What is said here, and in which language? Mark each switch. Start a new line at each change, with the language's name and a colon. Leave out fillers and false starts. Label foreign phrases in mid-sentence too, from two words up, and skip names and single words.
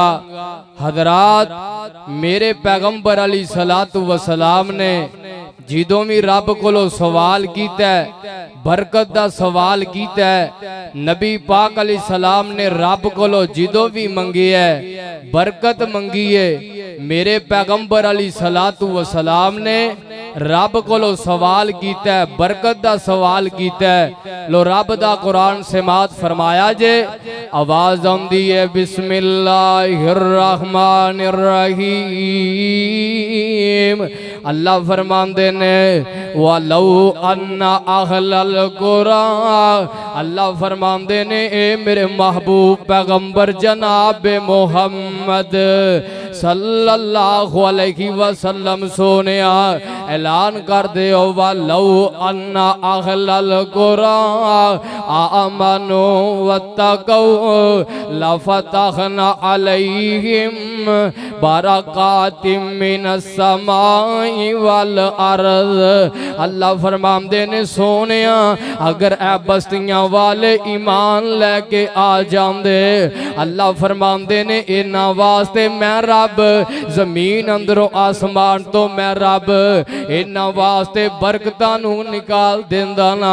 Punjabi: حضرات، میرے پیغمبر
Arabic: عليه الصلاة والسلام
Punjabi: نے جدوں بھی رب کولوں سوال کیتا، برکت دا سوال کیتا، نبی پاک
Arabic: عليه السلام
Punjabi: نے رب کولوں جدوں بھی منگی ہے برکت منگی ہے، میرے پیغمبر
Arabic: عليه الصلاة والسلام
Punjabi: نے رب کولوں سوال کیتا، برکت دا سوال کیتا. لو رب دا قرآن سماعت فرمایا جے، آواز آندی ہے بسم اللہ الرحمن الرحیم. اللہ فرماندے نے
Arabic: ولو أن أهل القرى,
Punjabi: اللہ فرماندے نے اے میرے محبوب پیغمبر جناب محمد
Arabic: صلى الله عليه وسلم
Punjabi: سوہنیا اعلان کر دے
Arabic: ولو أن أهل القرى آمنوا واتقوا لفتحنا عليهم بركات من السماء والأرض.
Punjabi: اللہ فرماندے نے سوہنیا اگر اے بستیاں والے ایمان لے کے آ جاندے، اللہ فرماندے نے انہاں واسطے میں رب زمین اندروں آسمان توں میں رب انہاں واسطے برکتاں نوں نکال دیندا نا.